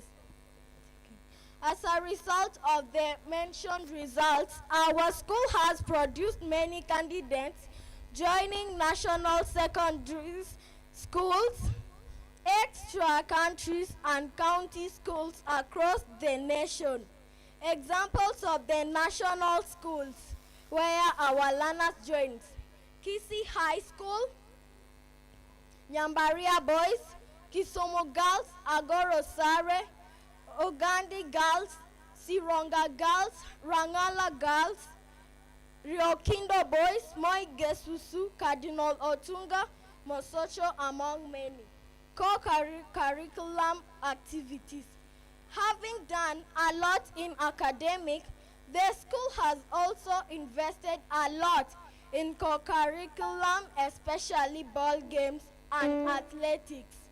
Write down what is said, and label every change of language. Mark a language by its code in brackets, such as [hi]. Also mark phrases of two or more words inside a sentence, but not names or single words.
[en] As a result of the mentioned results, our school has produced many candidates joining national secondary schools, extra countries and county schools across the nation. Examples of the national schools where our learners joined: Kisii High School, Nyambaria Boys, Kisumu Girls, Agoro Sare, Ogandi Girls, Sironga Girls, Rangala Girls, Riokindo Boys, Moi Gesusu, Cardinal Otunga, Mosocho, among many. Co-curriculum activities. Having done a lot in academic, the school has also invested a lot in co-curriculum, especially ball games and athletics.